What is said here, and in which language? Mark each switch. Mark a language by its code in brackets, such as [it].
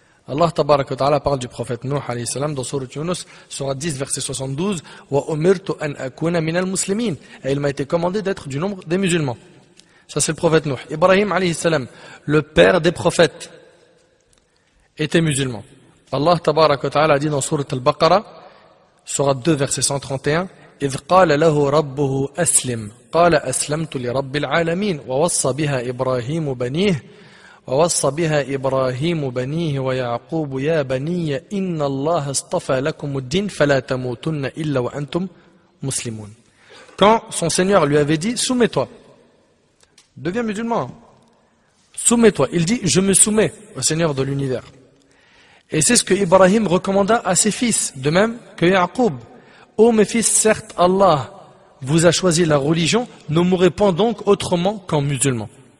[fr] Allah tabaraka wa ta'ala parle du prophète Nuh, alayhi salam, dans Sourate Yunus, Sourate 10, verset 72, [ar] wa umirtu an akuna minal muslimin. [fr] Et il m'a été commandé d'être du nombre des musulmans. Ça, c'est le prophète Nuh. Ibrahim, alayhi salam, le père des prophètes, était musulman. Allah tabaraka wa ta'ala a dit dans Sourate Al-Baqarah, Sourate 2, verset 131, [ar] إذ قال له ربه أسلم قال أسلمت لرب العالمين ووصى بها إبراهيم بنيه ويعقوب يا بني إن الله اصطفى لكم الدين فلا تموتن إلا وأنتم مسلمون. [fr] Quand son Seigneur lui avait dit soumets-toi, deviens musulman, soumets-toi, il dit je me soumets au Seigneur de l'univers. Et c'est ce que Ibrahim recommanda à ses fils, de même que Yaqub. Ô mes fils, certes Allah vous a choisi la religion, ne mourrez pas donc autrement qu'en musulman.